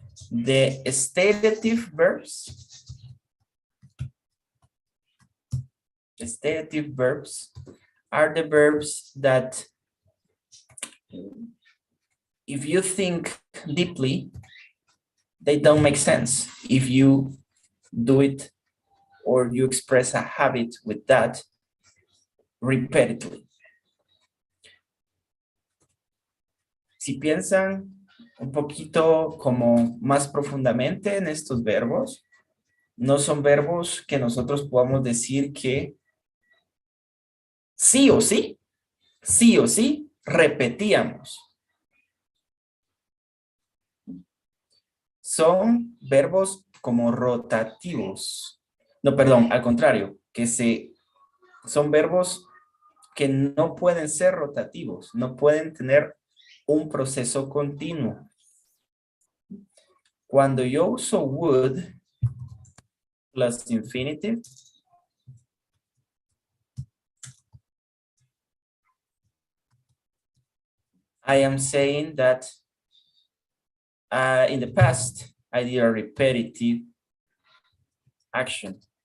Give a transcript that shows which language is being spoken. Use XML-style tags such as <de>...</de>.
<en>The stative verbs are the verbs that, if you think deeply, they don't make sense. If you do it or you express a habit with that repeatedly.</en> <es>Si piensan un poquito como más profundamente en estos verbos, no son verbos que nosotros podamos decir que sí o sí repetíamos. Son verbos como rotativos. No, perdón, al contrario, son verbos que no pueden ser rotativos, no pueden tener un proceso continuo. Cuando yo uso</es> <en>would plus infinitive, I am saying that in the past, I did a repetitive action.</en>